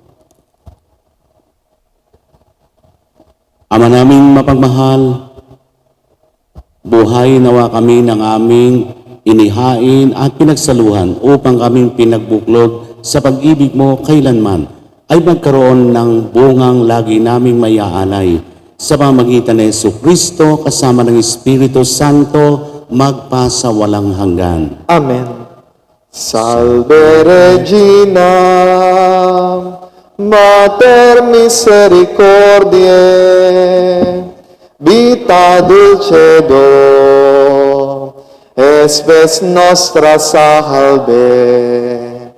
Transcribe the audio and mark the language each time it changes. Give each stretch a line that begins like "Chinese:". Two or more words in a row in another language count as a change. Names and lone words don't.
Filipino: Ama naming mapagmahal, buhay nawa kami ng aming inihain at pinagsaluhan upang kaming pinagbuklod sa pag-ibig mo kailanman ay magkaroon ng bungang lagi naming mayaalay sa pamamagitan ni Jesucristo kasama ng Espiritu Santo magpasawalang hanggan. Amen.
Latin: Salve Regina, Mater Misericordiae, vita dulcedo, espes nostra salve.